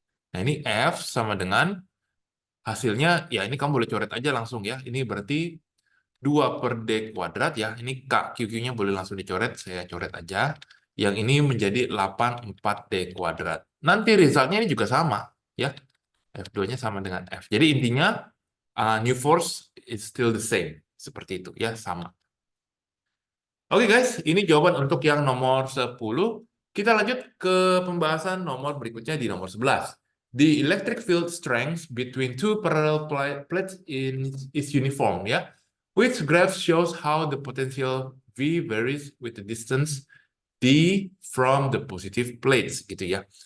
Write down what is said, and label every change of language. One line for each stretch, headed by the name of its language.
Indonesian: Nah, ini F sama dengan hasilnya, ya ini kamu boleh coret aja langsung ya. Ini berarti 2 per D kuadrat ya. Ini K, QQ-nya boleh langsung dicoret. Saya coret aja. Yang ini menjadi 84D kuadrat. Nanti resultnya ini juga sama ya. F2-nya sama dengan F. Jadi intinya
English: new force is still the same.
Indonesian: Seperti itu ya, sama. Oke guys, ini jawaban untuk yang nomor 10. Kita lanjut ke pembahasan nomor berikutnya di nomor 11.
English: The electric field strength between two parallel plates is uniform ya. Which graph shows how the potential V varies with the distance D from the positive plates gitu ya.